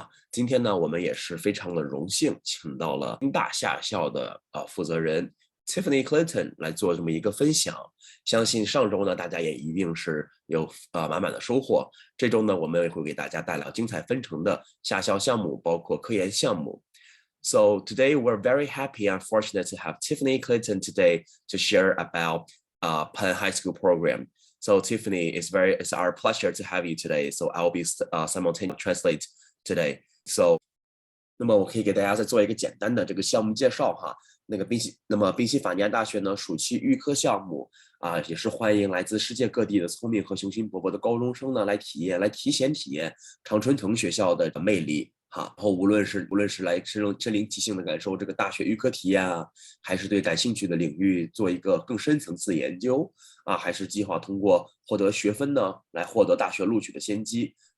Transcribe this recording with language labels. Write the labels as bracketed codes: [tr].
[zh] 今天呢，我们也是非常的荣幸，请到了英大下校的负责人 Tiffany Clayton 来做这么一个分享。相信上周呢，大家也一定是有满满的收获。这周呢，我们也会给大家带来精彩纷呈的下校项目，包括科研项目。 [en] So today we're very happy and fortunate to have Tiffany Clayton today to share about Penn High School program. So Tiffany, it's our pleasure to have you today. So I'll be simultaneously translate today. [zh] So 那么我可以给大家再做一个简单的这个项目介绍哈。宾夕法尼亚大学呢暑期预科项目也是欢迎来自世界各地的聪明和雄心勃勃的高中生呢来提前体验常春藤学校的魅力然后无论是来身临其境的感受这个大学预科体验还是对感兴趣的领域做一个更深层次的研究还是计划通过获得学分呢来获得大学录取的先机。